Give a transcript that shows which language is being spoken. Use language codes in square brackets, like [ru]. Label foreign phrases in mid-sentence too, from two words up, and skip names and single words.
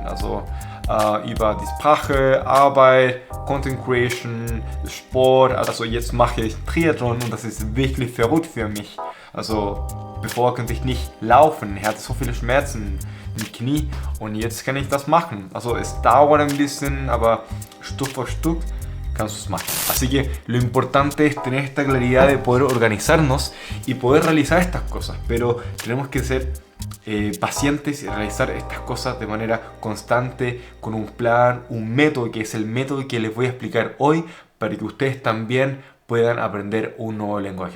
[de] Also über die Sprache, Arbeit, [en] Content Creation, [de] Sport. Also jetzt mache ich Triathlon und das ist wirklich verrückt für mich. Also bevor konnte ich nicht laufen. Ich hatte so viele Schmerzen im Knie und jetzt kann ich das machen. Also es dauert ein bisschen, aber Stück für Stück kannst du es machen. [es] Así que lo importante es tener esta claridad de poder organizarnos y poder realizar estas cosas, pero tenemos que ser pacientes y realizar estas cosas de manera constante, con un plan, un método, que es el método que les voy a explicar hoy para que ustedes también puedan aprender un nuevo lenguaje.